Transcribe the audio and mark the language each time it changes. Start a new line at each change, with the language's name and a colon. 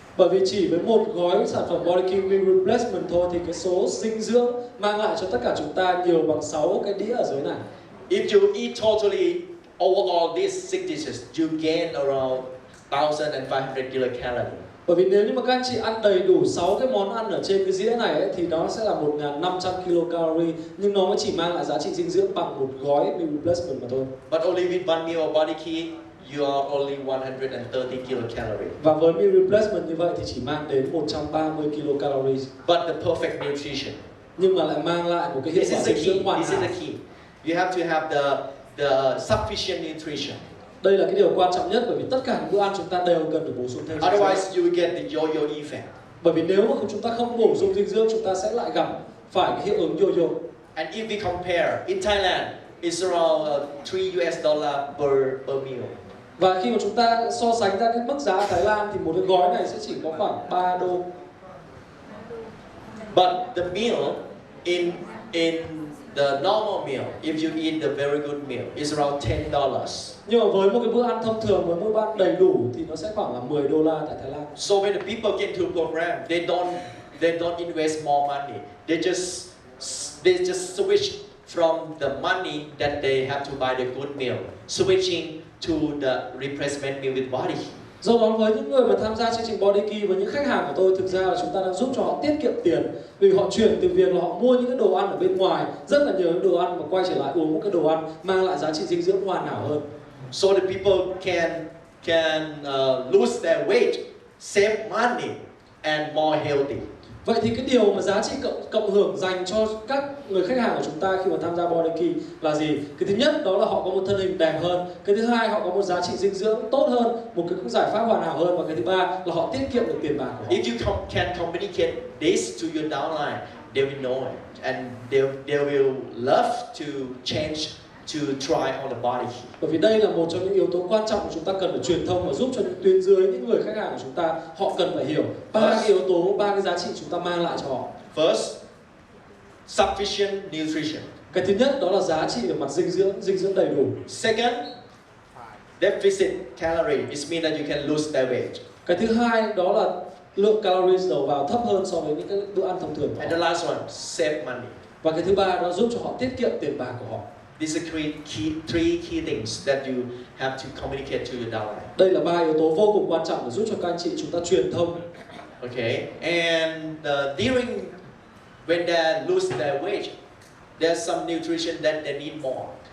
Vietnamese: Bởi vì chỉ với một gói sản phẩm Body King Meal Replacement thôi thì cái số dinh dưỡng mang lại cho tất cả chúng ta nhiều bằng 6 cái đĩa ở dưới này.
English: If you eat totally over all these 6 dishes, you gain around 1,500 kilocalories.
Vietnamese: Bởi vì nếu như mà các anh chị ăn đầy đủ 6 cái món ăn ở trên cái dĩa này ấy, thì nó sẽ là 1.500 kilocalories, nhưng nó mới chỉ mang lại giá trị dinh dưỡng bằng một gói meal replacement mà thôi.
English: But only with one meal of body key, you are only 130 kilocalories.
Vietnamese: Và với meal replacement như vậy thì chỉ mang đến 130 kilocalories.
English: But the perfect nutrition.
Vietnamese: Nhưng mà lại mang lại một cái hiệu quả dinh dưỡng hoàn hảo.
English: This is the key. You have to have the sufficient nutrition.
Vietnamese: Đây là cái điều quan trọng nhất, bởi vì tất cả những bữa ăn chúng ta đều cần được bổ sung thêm.
English: Otherwise, you will get the yo-yo effect.
Vietnamese: Bởi vì nếu mà chúng ta không bổ sung dinh dưỡng, chúng ta sẽ lại gặp phải cái hiệu ứng yo-yo.
English: And if we compare, in Thailand, it's around 3 US dollar per meal.
Vietnamese: Và khi mà chúng ta so sánh ra cái mức giá ở Thái Lan thì một cái gói này sẽ chỉ có khoảng 3 đô.
English: But the meal in the normal meal, if you eat the very good meal, is around $10.
Vietnamese: Nhưng mà với một cái bữa ăn thông thường, với một bữa ăn đầy đủ thì nó sẽ khoảng là 10 đô la tại Thái Lan.
English: So when the people get into a program, they don't invest more money. They just switch from the money that they have to buy the good meal, switching to the replacement meal with body.
Vietnamese: Do đó với những người mà tham gia chương trình Body Key và những khách hàng của tôi, thực ra là chúng ta đang giúp cho họ tiết kiệm tiền, vì họ chuyển từ việc là họ mua những cái đồ ăn ở bên ngoài rất là nhiều đồ ăn và quay trở lại uống một cái đồ ăn mang lại giá trị dinh dưỡng hoàn hảo hơn.
English: So the people can lose their weight, save money, and more healthy.
Vietnamese: Vậy thì cái điều mà giá trị cộng hưởng dành cho các người khách hàng của chúng ta khi mà tham gia Body Key là gì? Cái thứ nhất đó là họ có một thân hình đẹp hơn. Cái thứ hai, họ có một giá trị dinh dưỡng tốt hơn, một cái giải pháp hoàn hảo hơn. Và cái thứ ba là họ tiết kiệm được tiền bạc của họ.
English: If you can communicate this to your downline, they will know it, and they will love to change to try on the body.
Vietnamese: Bởi vì đây là một trong những yếu tố quan trọng mà chúng ta cần phải truyền thông và giúp cho những tuyến dưới, những người khách hàng của chúng ta, họ cần phải hiểu ba cái yếu tố, ba cái giá trị chúng ta mang lại cho họ.
English: First, sufficient nutrition.
Vietnamese: Cái thứ nhất đó là giá trị về mặt dinh dưỡng đầy đủ.
English: Second, deficit calorie. It means that you can lose their weight.
Vietnamese: Cái thứ hai đó là lượng calories đầu vào thấp hơn so với những cái bữa ăn thông thường của
English: And
Vietnamese: họ.
English: the last one, save money.
Vietnamese: Và cái thứ ba đó giúp cho họ tiết kiệm tiền bạc của họ.
English: These are three key things that you have to communicate to your downline.
Vietnamese: Đây là ba yếu tố vô cùng quan trọng để giúp cho các anh chị chúng ta truyền thông.
English: Okay, and during when they lose their weight, there's some nutrition that they need more.